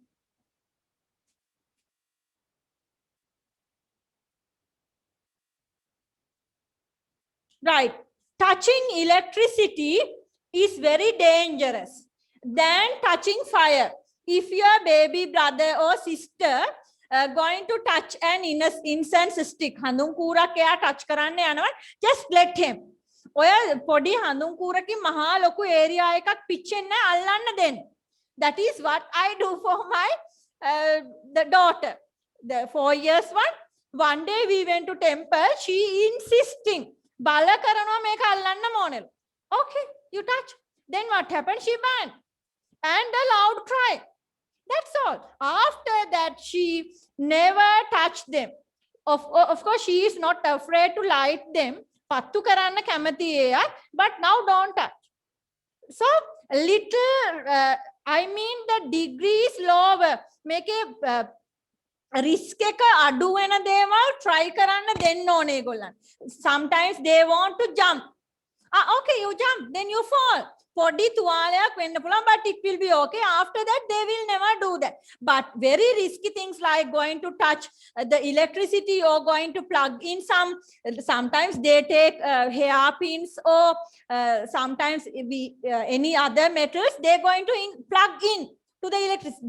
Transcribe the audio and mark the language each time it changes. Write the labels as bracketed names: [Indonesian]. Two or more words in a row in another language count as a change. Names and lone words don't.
[English] Right. Touching electricity is very dangerous than touching fire. If your baby brother or sister going to touch an incense stick, [Sinhala] හඳුන් කූර කිය touch කරන්න යනවා, [English] just let him. [Sinhala] ඔය පොඩි හඳුන් කූරකින් මහා ලොකු ඒරියා එකක් පිච්චෙන්න අල්ලන්න දෙන්න. [English] That is what I do for my the daughter. The 4 years one day we went to temple. She insisting [Sinhala] බල කරනවා මේක අල්ලන්න ඕනෙලු. [English] Okay, you touch. Then what happened? She banned and a loud cry. That's all. After that, she never touched them. Of course, she is not afraid to light them. [Sinhala] පත්තු කරන්න කැමති එය, [English] but now don't touch. So little I mean the degree is lower. [Sinhala] මේකේ risk එක අඩු වෙන දේවල් try කරන්න දෙන්න ඕනේ ඒගොල්ලන්. [English] Sometimes they want to jump. Okay, you jump, then you fall. [Sinhala] පොඩි තුවාලයක් වෙන්න පුළුවන්, [English] but it will be okay. After that, they will never do that. But very risky things like going to touch the electricity or going to plug in sometimes they take hairpins or sometimes any other metals, they're going to plug in to the electricity.